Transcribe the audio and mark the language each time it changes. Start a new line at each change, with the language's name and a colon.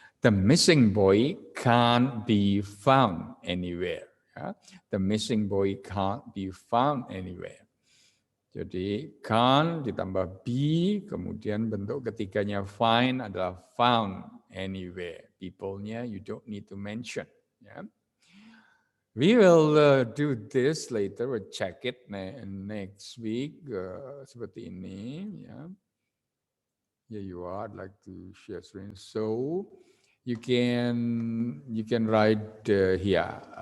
English: The missing boy can't be found anywhere. Ya. The missing boy can't be found anywhere.
Indonesian: Jadi can't ditambah be, kemudian bentuk ketiganya find adalah
English: found anywhere. People-nya you don't need to mention. Ya. We will do this later. We'll check it next week.
Indonesian: Seperti ini.
English: Ya. Here you are. I'd like to share screen. So you can write here.